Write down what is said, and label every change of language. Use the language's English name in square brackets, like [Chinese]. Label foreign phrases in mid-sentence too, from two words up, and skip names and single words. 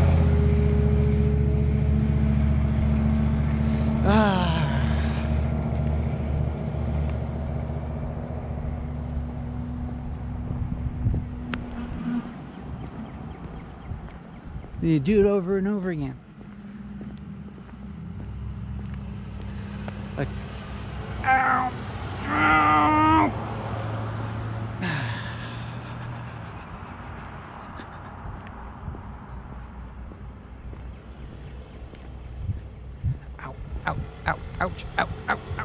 [English] You do it over and over again. Like, ow! Ow! Ow, ow, ow, ouch, ow, ow, ow.